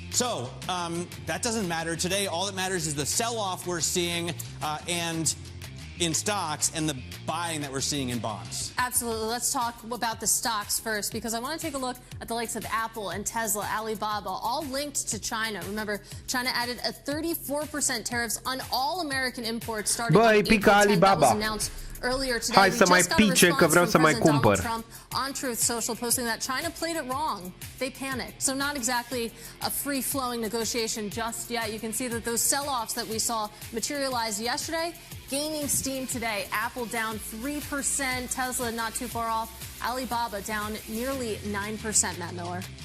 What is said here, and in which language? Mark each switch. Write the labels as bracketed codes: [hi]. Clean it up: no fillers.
[en] So that doesn't matter today. All that matters is the sell-off we're seeing and in stocks and the buying that we're seeing in bonds. Absolutely. Let's talk about the stocks first, because I want to take a look at the likes of Apple and Tesla, Alibaba, all linked to China. Remember, China added a 34% tariffs on all American imports starting on April 10th. That was announced earlier today. [ro] Hai să mai pice că vreau să mai cumpăr. [en] Trump on Truth Social posting that China played it wrong. They panicked. So not exactly a free-flowing negotiation just yet. You can see that those sell-offs that we saw materialize yesterday gaining steam today. Apple down 3%, Tesla not too far off, Alibaba down nearly 9%, Matt Miller.